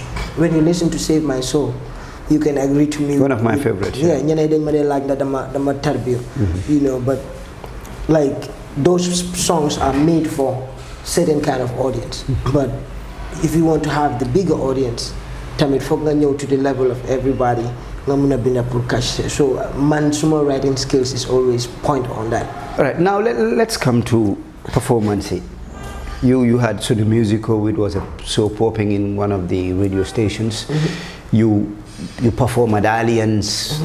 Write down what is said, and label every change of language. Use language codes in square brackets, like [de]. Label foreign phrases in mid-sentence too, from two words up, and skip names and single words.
[en] When you listen to Save My Soul, you can agree to me. One of my favorites. Yeah, you know, but like those songs are made for certain kind of audience. But if you want to have the bigger audience, [wo] tamit fog nga ñëw [en] to the level of everybody [wo] nga mëna binda pour catch. [en] So [wo] man suma [en] writing skills is always point on that. All right, now let's come to performance. You had Suno Musical, it was so popping in one of the radio stations. You perform at Alliance.